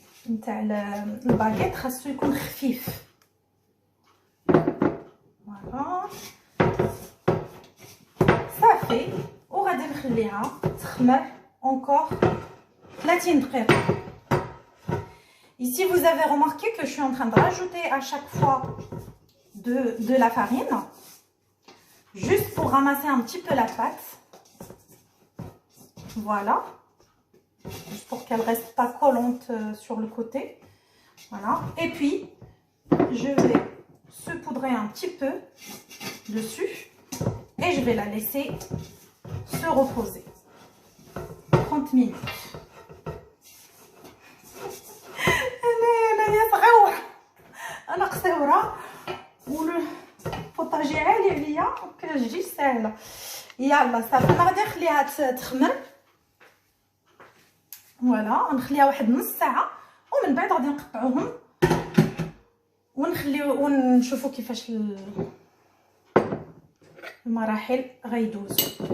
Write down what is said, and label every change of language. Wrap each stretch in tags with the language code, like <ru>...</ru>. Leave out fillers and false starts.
<ar>نتاع الباغيت خاصو يكون خفيف. فوالا صافي، وغادي نخليها تخمر encore 30 دقيقه.</ar> <fr>Ici vous avez remarqué que je suis en train de rajouter à chaque fois de la farine, juste pour ramasser un petit peu la pâte. Voilà, juste pour qu'elle reste pas collante sur le côté. Voilà, et puis je vais saupoudrer un petit peu dessus et je vais la laisser se reposer 30 minutes.</fr> <ar>انا صغيره، انا قصيره والبوطاجي عالي عليا وكتجي ساهله. يلا صافي انا غادي نخليها تخمر. فوالا نخليها واحد نص ساعه ومن بعد غادي نقطعوهم ونخليو ونشوفوا كيفاش المراحل غيدوزوا.</ar>